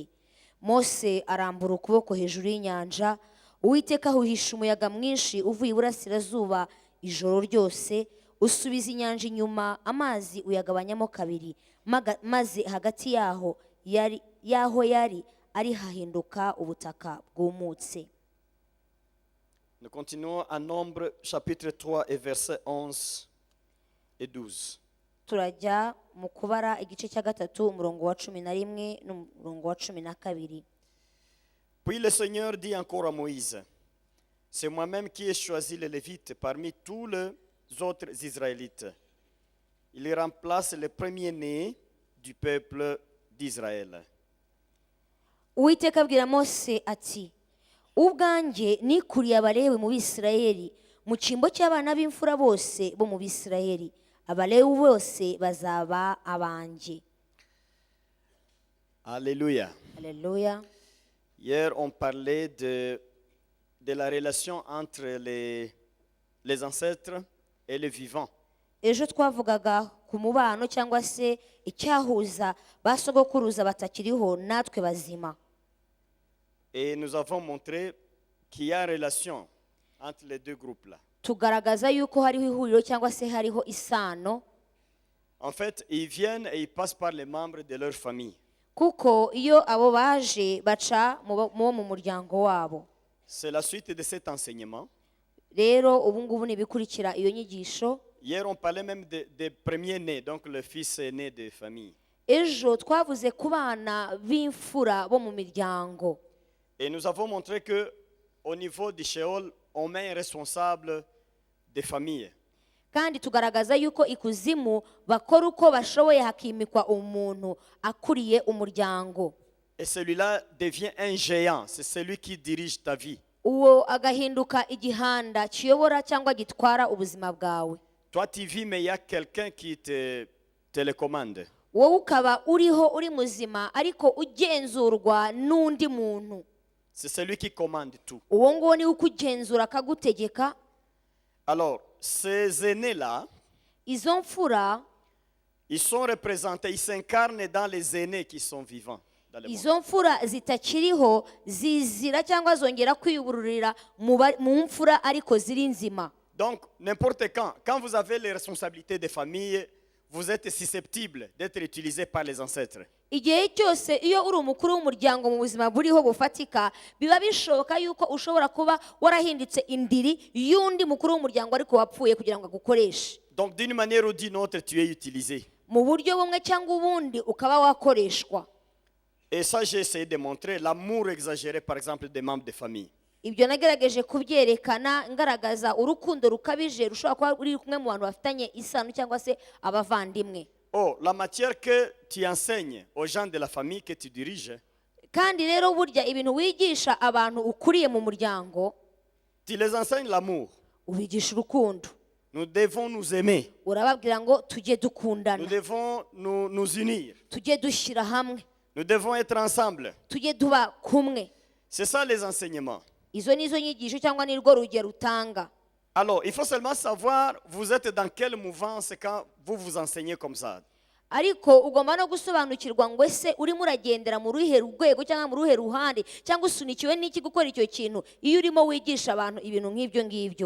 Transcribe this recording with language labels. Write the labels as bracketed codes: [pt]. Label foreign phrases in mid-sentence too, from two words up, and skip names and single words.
[rw] Mose arambura ukuboko hejuru y'inyanja, Uwiteka ahuhisha umuyaga mwinshi uvuye iburasirazuba ijoro ryose, usubiza inyanja inyuma, amazi uyagabanyamo kabiri, maze hagati yaho yari ari hahinduka ubutaka bwumutse. [fr] Nous continuons à Nombre chapitre 3 et versets 11 et 12. [rw] Turajya mu Kubara igice cya 3 umurongo wa 11 n'umurongo wa 12. [fr] Puis le Seigneur dit encore à Moïse, c'est moi-même qui ai choisi les Lévites parmi tous les autres Israélites. Il remplace le premier-né du peuple d'Israël. [rw] Uwiteka abwira Mose ati, ubwanjye nikuriye Abalewi mu Bisirayeli, mu cyimbo cy'abana b'imfura bose bo mu Bisirayeli, Abalewi bose bazaba abanjye. [fr] Alléluia. Alléluia. Hier, on parlait de la relation entre les ancêtres et les vivants. [rw] Ejo twavugaga ku mubano cyangwa se icyahuza basogokuruza batakiriho natwe bazima. [fr] Et nous avons montré qu'il y a une relation entre les deux groupes-là. [rw] Tugaragaza yuko hariho ihuriro cyangwa se hariho isano, [fr] En fait, ils viennent et ils passent par les membres de leur famille. [rw] kuko iyo abo baje baca mu muryango wabo. [fr] C'est la suite de cet enseignement. [rw] Rero ubu ngubu nibikurikira iyo nyigisho. [fr] Hier, on parlait même des premiers-nés, donc le fils aîné de famille. [rw] Ejo twavuze ku bana b'imfura bo mu miryango. [fr] Et nous avons montré que au niveau du Sheol, on met un responsable des familles. [rw] kandi tugaragaza yuko ikuzimu bakora uko bashoboye hakimikwa umuntu akuriye umuryango. [fr] Et celui-là devient un géant. C'est celui qui dirige ta vie. [rw] Uwo agahinduka igihanda kiyobora cyangwa gitwara ubuzima bwawe. [fr] Toi, tu vis, mais il y a quelqu'un qui te télécommande. [rw] Wowe ukaba uriho uri muzima ariko ugenzurwa n'undi muntu. [fr] C'est celui qui commande tout. [rw] Uwo nguwo ni ukugenzura akagutegeka. [fr] Alors, ces aînés-là, [rw] Izo mfura, [fr] ils sont représentés, ils s'incarnent dans les aînés qui sont vivants. Dans le monde. [rw] izo mfura zitakiriho zizira cyangwa zongera kwiyubururira mu mfura ariko ziri nzima. [fr] Donc, n'importe quand vous avez les responsabilités des familles, vous êtes susceptible d'être utilisé par les ancêtres. [rw] Igihe cyose iyo uri umukuru w'umuryango mu buzima buriho bufatika, biba bishoboka yuko ushobora kuba warahindutse indiri y'undi mukuru w'umuryango ariko wapfuye kugira ngo agukoreshe. [fr] Donc, d'une manière ou d'une autre, tu es utilisé. [rw] Mu buryo bumwe cyangwa ubundi ukaba wakoreshwa. [fr] Et ça, j'ai essayé de montrer l'amour exagéré, par exemple, des membres de famille. [rw] Ibyo nagerageje kubyerekana ngaragaza urukundo rukabije rushobora kuba ruri kumwe mu bantu bafitanye isano cyangwa se abavandimwe. [fr] Oh, la matière que tu enseignes aux gens de la famille que tu diriges, [rw] Kandi rero burya ibintu wigisha abantu ukuriye mu muryango, [fr] tu les enseignes l'amour. [rw] ubigisha urukundo. [fr] Nous devons nous aimer. [rw] Urababwira ngo tujye [fr] Nous [rw] dukundana, [fr] devons nous unir. [rw] tujye dushyira hamwe, [fr] Nous devons être ensemble. [rw] tujye tuba kumwe. [fr] C'est ça les enseignements. [rw] Izo nizo nyigisho cyangwa ni rwo rugero utanga. [fr] Alors, il faut seulement savoir, vous êtes dans quelle mouvance quand vous vous enseignez comme ça. [rw] Ariko ugomba no gusobanukirwa ngo ese urimo uragendera mu ruhe rwego cyangwa mu ruhe ruhande cyangwa usunikiwe n'iki gukora icyo kintu iyo urimo wigisha abantu ibintu nk'ibyo ngibyo.